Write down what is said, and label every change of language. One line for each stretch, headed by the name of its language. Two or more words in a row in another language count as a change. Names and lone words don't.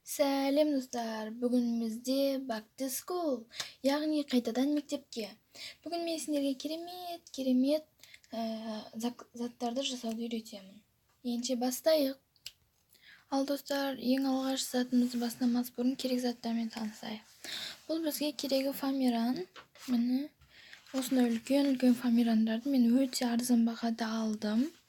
Kazakh: Сәлем достар, бүгін бізде
English: back to school,
Kazakh: яғни қайтадан мектепке. Бүгін мен сендерге керемет заттарды жасауды үйретемін. Ендеше бастайық. Ал достар, ең алғаш затымызды бастамас бұрын керек заттармен танысайық. Бұл бізге керегі фоамиран. Міне, осындай үлкен фоамирандарды мен өте арзан бағада алдым.